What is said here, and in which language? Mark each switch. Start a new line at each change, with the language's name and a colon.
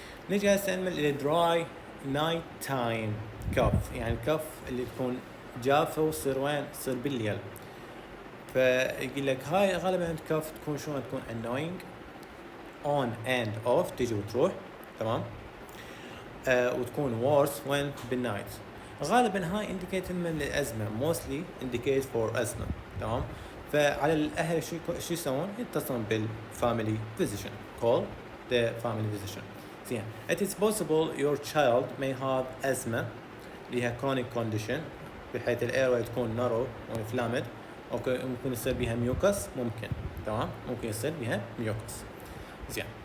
Arabic: نجي هسه نعمل الدراي نايت تايم كف. يعني الكف اللي تكون جافه وتصير وين؟ تصير بالليل. فيقول لك هاي غالبا الكف تكون شلون؟ تكون
English: annoying on and off
Arabic: تجي وتروح. تمام؟ وتكون worse وين؟ بالنايت. غالبا هاي
English: indicate
Arabic: من الازمه
English: mostly indicate for asthma.
Arabic: تمام؟ فعلى الاهل شو يسوون؟ يتصلون بالفاميلي physician.
English: call the family physician.
Arabic: زين.
English: It is possible your child may have asthma
Arabic: اللي هي
English: chronic condition
Arabic: بحيث الايروي تكون
English: narrow وانفلامد.
Arabic: اوكي ممكن يصير بها ميوكس ممكن. تمام؟ ممكن يصير بها ميوكس. زين.